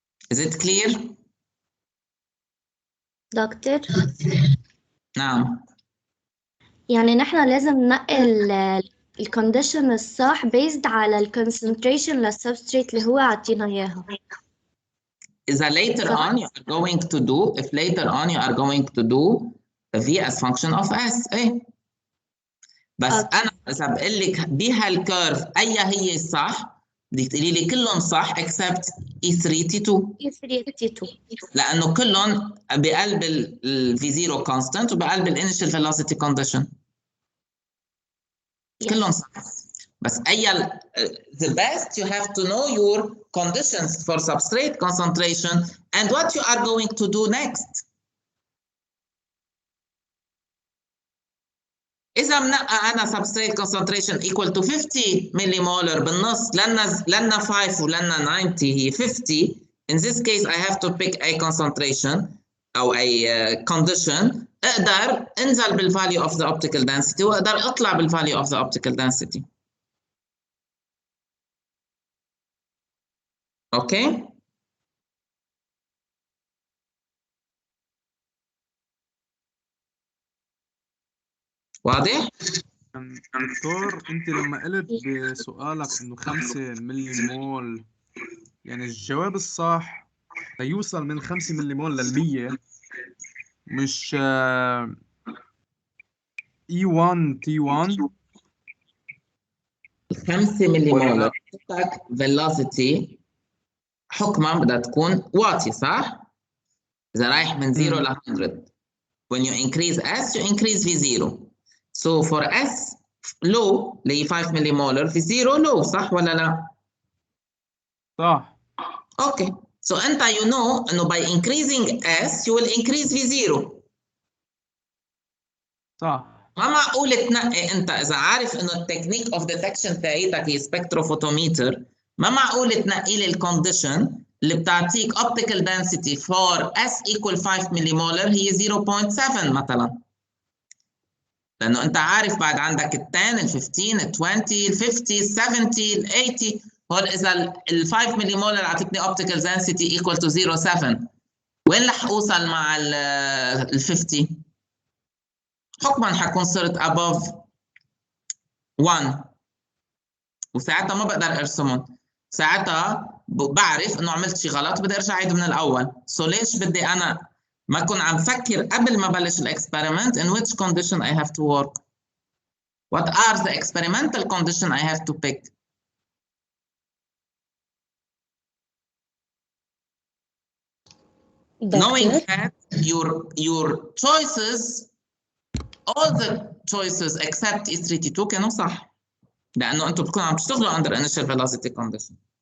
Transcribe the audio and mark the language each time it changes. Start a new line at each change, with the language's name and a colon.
English: Is it clear؟
Arabic: دكتور نعم. يعني نحن لازم ننقل الكونديشن الصح based على الكونسنتريشن للسبستريت اللي هو عطينا اياها.
English: إذا later on you are going to do, if later on you are going to do V as function of S، إيه؟
Arabic: بس أنا إذا بقول لك بهالكيرف أي هي الصح بدك تقولي لي كلهم صح
English: except E3T2. E3T2
Arabic: لأنه كلهم بقلب ال V0 constant وبقلب ال initial velocity condition. كلهم صح. بس أي
English: the best you have to know your conditions for substrate concentration And what you are going to do next.
Arabic: إذا منقى أنا
English: substrate concentration equal to 50 millimolar
Arabic: بالنص لنا 5 ولنا 90 هي 50.
English: In this case I have to pick a concentration أو a condition.
Arabic: أقدر أنزل
English: بالvalue of the optical density
Arabic: وأقدر أطلع
English: بالvalue of the optical density. Okay?
Arabic: واضح؟ دكتور انت لما قلت بسؤالك انه 5 ملي مول، يعني الجواب الصح ليوصل من 5 ملي مول لل100 مش E1 T1. 5 مليمولر velocity حكما بدها تكون واطي صح؟ إذا رايح من 0 ل 100.
English: When you increase S you increase V0. So for S low اللي 5 millimolar V0 low
Arabic: صح ولا لا؟ صح.
English: Okay. So أنت you know إنه by increasing S you will increase V0.
Arabic: صح. ما معقول تنقي أنت إذا عارف إنه التكنيك of detection تاعيتك هي سبكتروفوتوميتر، ما معقول تنقي لي الكونديشن اللي بتعطيك
English: optical density for S equal 5 millimolar
Arabic: هي 0.7 مثلا. لأنه أنت عارف بعد عندك ال 10 ال 15 ال 20 ال 50 ال 70 ال 80 هول إذا ال 5 مليمولر أعطتني
English: optical density equal to 0.7
Arabic: وين رح أوصل مع ال 50؟ حكما حكون صرت
English: above 1
Arabic: وساعتها ما بقدر أرسمهم. ساعتها بعرف إنه عملت شيء غلط بدي أرجع أعيد من الأول. ليش بدي أنا ما أكون عم فكر قبل ما بلش الإكسبيرمنت
English: in which condition I have to work. What are the experimental conditions I have to pick? Knowing that your choices, all the choices except E32
Arabic: كانوا صح. لأنه أنتم بتكونوا عم تشتغلوا
English: under initial velocity condition.